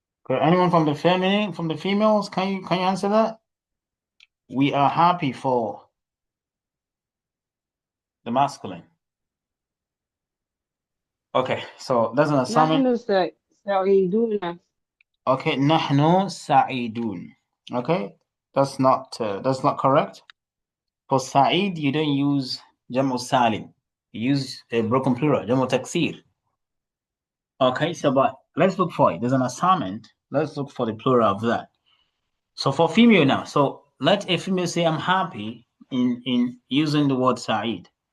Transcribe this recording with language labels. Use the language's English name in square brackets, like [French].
[English] Okay, anyone from the feminine, from the females, can you answer that? We are happy for the masculine. Okay, so that's an assignment. [Arabic] نحن سعيدون. Okay, نحن سعيدون. [English] Okay, that's not correct. For Sa'id, you don't use Jamu Salim. You use a broken plural, Jamu Taksir. Okay, so but let's look for it. There's an assignment. Let's look for the plural of that. So for female now, so let a female say I'm happy in using the word Sa'id.